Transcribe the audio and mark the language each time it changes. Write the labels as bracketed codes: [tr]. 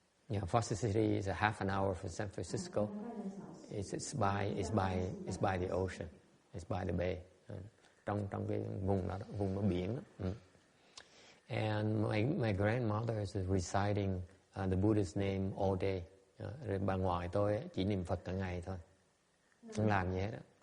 [en] Yeah, Foster City is a half an hour from San Francisco. It's by the ocean. It's by the bay. [vi] Trong cái vùng đó, vùng biển đó. [en] And my grandmother is reciting the Buddha's name all day. [vi] Rồi bà ngoại tôi chỉ niệm Phật cả ngày thôi, không làm gì hết đó.